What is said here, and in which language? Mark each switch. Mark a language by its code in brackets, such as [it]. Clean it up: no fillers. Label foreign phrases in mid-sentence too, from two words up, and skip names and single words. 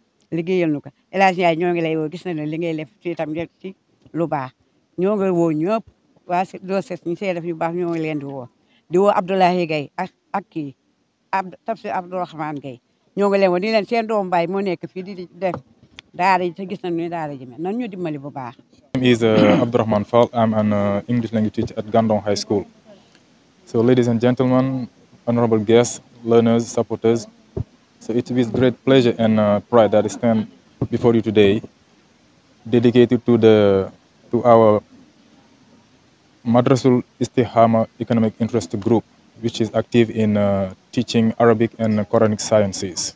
[wo] liggéeyal nu ko El Hadj Ndiaye ñoo ngi lay woo gis na ne li ngay def ci itam ci lu baax ñoo ngi woo ñëpp waa doo ses ñi see def yu baax ñoo ngi leen di woo Abdoulaye Gaye ak kii Tafsir Abdourahmane Gaye ñoo ngi leen woo di leen seen doom baay moo nekk fii di def daara ji te gis nañu ne daara ji mel nan ñu dimbali bu baax. [en] My name is Abdourahmane Fall. I'm an English language teacher at Gandon High School. So ladies and gentlemen, honorable guests, learners, supporters, so it's with great pleasure and pride that I stand before you today, dedicated to our Madrasul Istihama Economic Interest Group, which is active in teaching Arabic and Quranic sciences.